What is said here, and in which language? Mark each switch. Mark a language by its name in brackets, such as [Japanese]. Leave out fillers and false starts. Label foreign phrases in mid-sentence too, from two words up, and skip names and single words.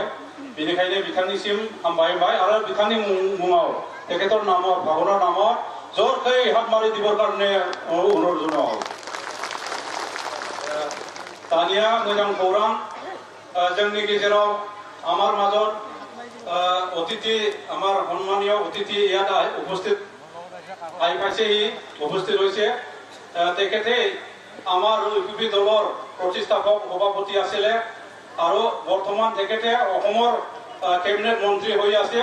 [Bodo] बेनिखायनो बिथांनिसिम हामबाय आरो बिथांनि मुङाव [Assamese] তেখেতৰ নামত ভাগৱনাৰ নামত জৰখৈ হাত মাৰি দিবৰ কাৰণে অনুৰোধ জনায়। [Bodo] दानिया मोजां खौरां जोंनि गेजेराव [Assamese] आमार মাজত অতিথি আমার সম্মানীয় অতিথি ইয়াত উপস্থিত আহি পাইছেহি উপস্থিত হৈছে। তেখেতে আমাৰ ইউপিপি দলৰ প্ৰতিষ্ঠাপক সভাপতি আছিলে আৰু বৰ্তমান তেখেতে অসমৰ কেবিনেট মন্ত্ৰী হৈ আছে।